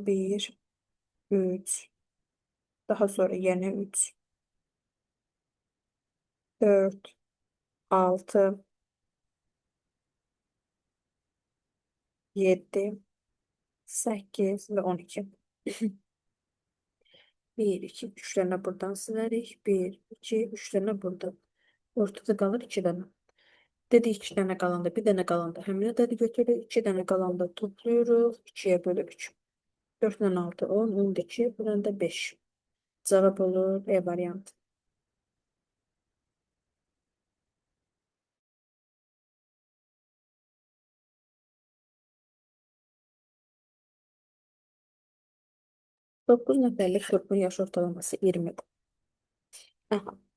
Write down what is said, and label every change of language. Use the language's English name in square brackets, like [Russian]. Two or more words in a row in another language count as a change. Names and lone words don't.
[Azerbaijani] 1, 3, daha sonra yenə 3, 4, 6, 7, 8 və 12. [Turkish] Bir, 2, 3 tane buradan silerik. Bir, 2, 3 tane burada. Ortada kalır 2 tane. Dedi 2 tane kalanda, bir tane kalanda. [Azerbaijani] Həminə dedi götürürük. [Turkish] 2 tane kalanda topluyoruz. 2'ye bölürük. 4 tane 6, 10, 12, buradan da 5. Cevap olur E variantı. [Azerbaijani] Dokuz nəfərlik qrupun yaş ortalaması 20. Aha.